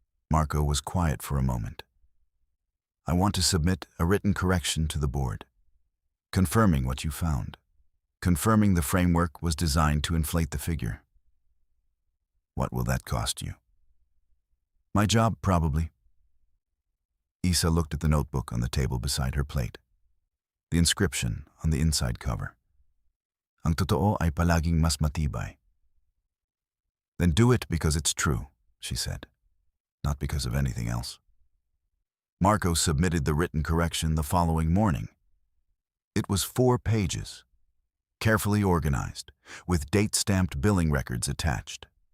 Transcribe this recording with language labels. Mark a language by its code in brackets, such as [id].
[en] Marco was quiet for a moment. I want to submit a written correction to the board, confirming what you found, confirming the framework was designed to inflate the figure. What will that cost you? My job, probably. Isa looked at the notebook on the table beside her plate. The inscription on the inside cover. [tl] Ang totoo ay palaging mas matibay. [en] Then do it because it's true, she said, not because of anything else. Marco submitted the written correction the following morning. It was 4 pages, carefully organized, with date-stamped billing records attached.